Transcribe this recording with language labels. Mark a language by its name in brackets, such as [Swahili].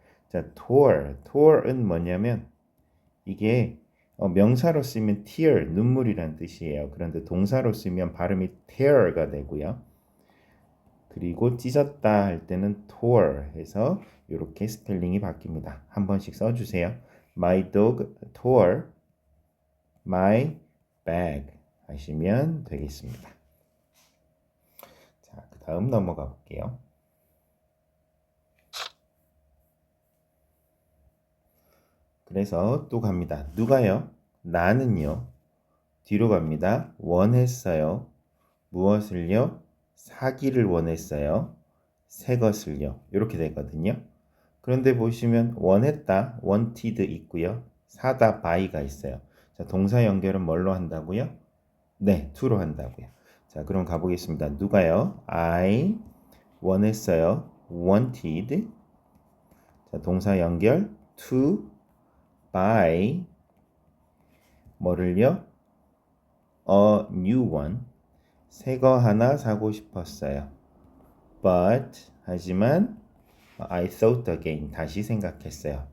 [Korean] 자, tour은 뭐냐면 이게 명사로 쓰면 tear 눈물이란 뜻이에요. 그런데 동사로 쓰면 발음이 tear가 되고요. 그리고 찢었다 할 때는 tore 해서 이렇게 스펠링이 바뀝니다. 한 번씩 써주세요. [English] My dog tore my bag [Korean] 하시면 되겠습니다. 자, 그 다음 넘어가 볼게요. 그래서 또 갑니다. 누가요? 나는요. 뒤로 갑니다. 원했어요. 무엇을요? 사기를 원했어요. 새 것을요. 이렇게 되거든요. 그런데 보시면 원했다, wanted 있고요. 사다, buy가 있어요. 자, 동사 연결은 뭘로 한다고요? 네, to로 한다고요. 자, 그럼 가보겠습니다. 누가요? [English] I [Korean] 원했어요. [English] wanted. [Korean] 자, 동사 연결 [English] to buy [Korean] 뭐를요? [English] a new one. [Korean] 새 거 하나 사고 싶었어요. [English] But [Korean] 하지만 [English] I thought again [Korean] 다시 생각했어요.